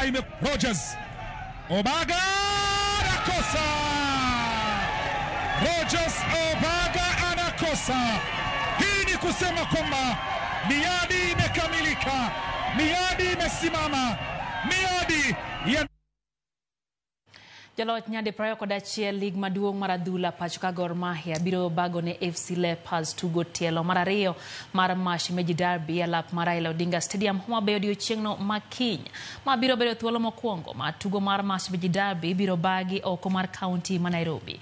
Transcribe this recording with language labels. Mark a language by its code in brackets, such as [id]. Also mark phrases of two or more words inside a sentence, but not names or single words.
[sw] Rogers Obaga anakosa. Rogers Obaga anakosa. Hii ni kusema kwamba miadi imekamilika, miadi imesimama, miadi ya [luo] Jalot nyade prayo koda chiel lig maduong maradhula pachuka Gor Mahia biro bago ne FC Leopards tugo tielo marario mar Mash Meji Derby alap Raila Odinga Stadium Homa Bay odiochieng'no makiny ma biro bedo thuolo mokwongo ma tugo mar Mash Meji Derby biro bagi oko mar county ma Nairobi.